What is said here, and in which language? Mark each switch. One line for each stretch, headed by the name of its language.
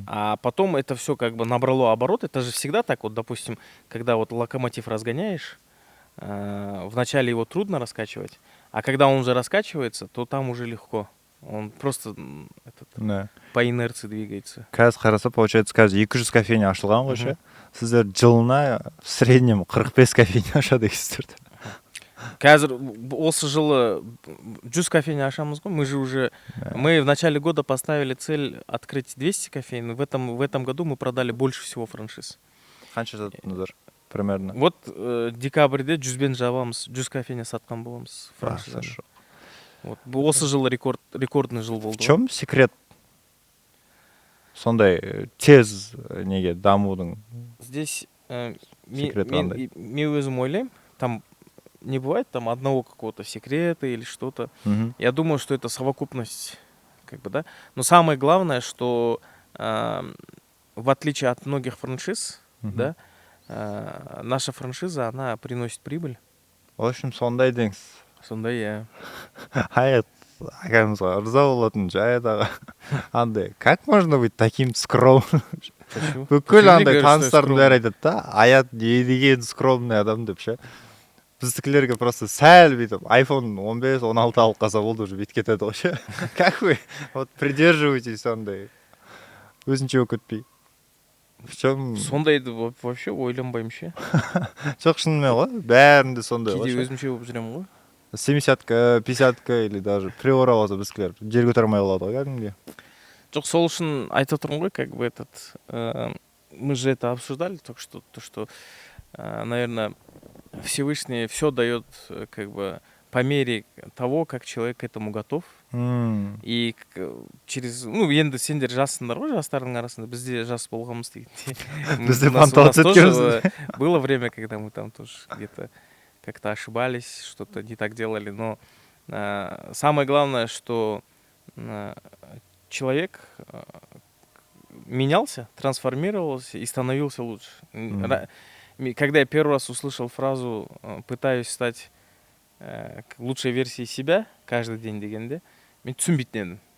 Russian: А потом это все как бы набрало оборот. Это же всегда так. Вот, допустим, когда вот локомотив разгоняешь, вначале его трудно раскачивать, а когда он уже раскачивается, то там уже легко. Он просто по инерции двигается.
Kazakh: Қазір қараса,
Russian: получается,
Kazakh: қазір 200 кофейня ашылған ғой ше. Сіздер жылына
Russian: в среднем
Kazakh: 45 кофейня ашады екенсіздер. Қазір осы жылы 100 кофейня ашамыз ғой.
Russian: Мы в начале года поставили цель открыть 200 кофейн. В этом году мы продали больше всего франшиз.
Kazakh: Қанша саттыңыздар
Russian: примерно?
Kazakh: Вот декабрьде 100-бен жабамыз, 100 кофейня сатқан боламыз франшизаны. Вот. Осы жылы
Russian: рекордный
Kazakh: жыл болды.
Russian: В чем секрет
Kazakh: сондай тез неге дамудың? Здесь секрет қандай? мен өзім ойлаймын,
Russian: там не бывает там одного какого-то секрета или что-то. Я думаю, что это совокупность, как бы, да. Но самое главное, что в отличие от многих франшиз, да, наша франшиза, она приносит прибыль. В общем,
Kazakh: сондай деңіз. Сондай, иә. Аят ағамызға ырза болатын Жаят аға.
Russian: Андай, как можно быть таким скромным?
Kazakh: Бүкіл андай таныстардың бәрі айтады да, Аят не деген
Russian: скромный
Kazakh: адам деп ше. Біздікілерге
Russian: просто
Kazakh: сәл бүйтіп iPhone 15-16 алып қалса болды,
Russian: уже
Kazakh: бүйтіп кетеді ғой ше.
Russian: Как вы вот придерживаетесь сондай?
Kazakh: Өзінше болып кетпей.
Russian: В чем?
Kazakh: Сондайды
Russian: вообще
Kazakh: ойланбаймын ше. Жоқ, шынымен ғой, бәрінде сондай ғой. Кейде өзімше болып жүремін ғой. 70-ка, 50-ка
Russian: или даже
Kazakh: приора болса біздікілер жер көтермей қалады ғой кәдімгідей. Жоқ, сол үшін айтып тұрмын ғой,
Russian: как бы мы же это обсуждали, только что, наверное, Всевышний все дает как бы по мере того, как человек к этому готов. И через,
Kazakh: енді сендер жассыңдар ғой, жастардың арасында, бізде жас болғанбыз дегенде. Бізде фантазия өткенбіз.
Russian: Было время, когда мы там тоже где-то как-то ошибались, что-то не так делали, но самое главное, что человек менялся, трансформировался и становился лучше. Когда я первый раз услышал фразу «пытаюсь стать лучшей версией себя каждый день»
Kazakh: дегенде, мен түсінбейтін едім.